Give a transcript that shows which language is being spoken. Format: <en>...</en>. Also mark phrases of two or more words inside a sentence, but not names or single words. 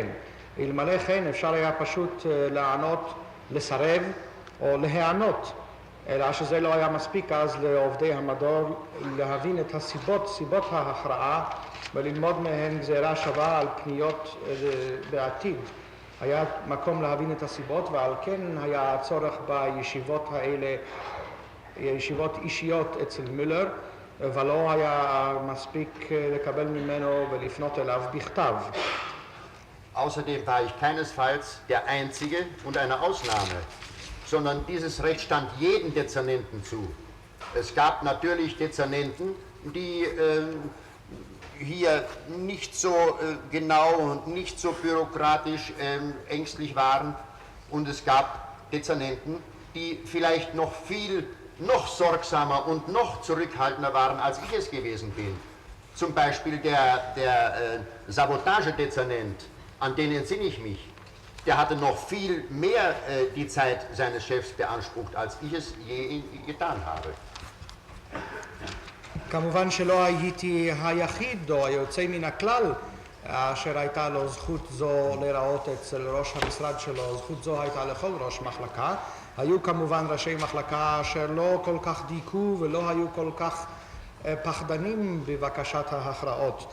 <he>אלמלא כן אפשר היה פשוט לענות, לסרב או להיענות, אלא שזה לא היה מספיק אז לעובדי המדור להבין את סיבות ההכרעה וללמוד מהן גזירה שווה על פניות בעתיד. היה מקום להבין את הסיבות ועל כן היה הצורך בישיבות האלה, ישיבות אישיות אצל מולר, ולא היה מספיק לקבל ממנו ולפנות אליו בכתב.</he> <de>Außerdem war ich keinesfalls der Einzige und eine Ausnahme. sondern dieses Recht stand jedem Dezernenten zu. Es gab natürlich Dezernenten, die hier nicht so genau und nicht so bürokratisch ängstlich waren, und es gab Dezernenten, die vielleicht noch sorgsamer und noch zurückhaltender waren, als ich es gewesen bin. Zum Beispiel der Sabotagedezernent, an den entsinne ich mich, der hatte noch viel mehr die Zeit seines Chefs beansprucht, als ich es je getan habe.</de> <he>כמובן שלא הייתי היחיד או היוצא מן הכלל אשר הייתה לו זכות זו לראות אצל ראש המשרד שלו. זכות זו הייתה לכל ראש מחלקה. היו כמובן ראשי מחלקה אשר לא כל כך דייקו ולא היו כל כך פחדנים בבקשת ההכרעות.</he>